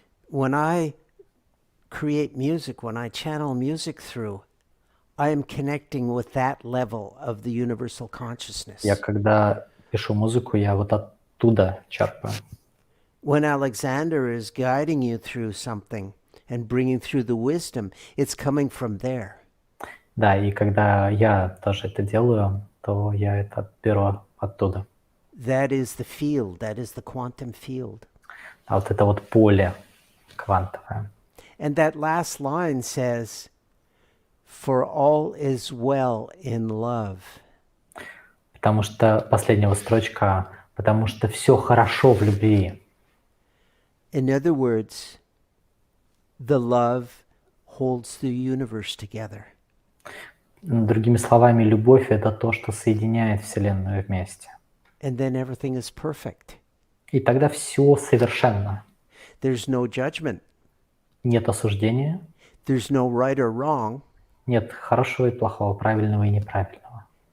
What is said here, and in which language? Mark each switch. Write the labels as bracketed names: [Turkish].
[English] When I create music, when I channel music through, I am connecting with that level of the universal consciousness. [Russian] Я когда пишу музыку, я вот оттуда черпаю. [English] When Alexander is guiding you through something and bringing through the wisdom, it's coming from there. [Russian] Да, и когда я тоже это делаю, то я это беру оттуда. [English] That is the field, that is the quantum field. [Russian] А вот это вот поле квантовое. [English] And that last line says, "For all is well in love." [Russian] Потому что последняя строчка, потому что все хорошо в любви. [English] In other words, the love holds the universe together. [Russian] Другими словами, любовь — это то, что соединяет Вселенную вместе. [English] And then everything is perfect. [Russian] И тогда все совершенно. [English] There's no judgment. [Russian] Нет осуждения, [English] There's no right or wrong, [Russian] нет хорошего и плохого, правильного и неправильного.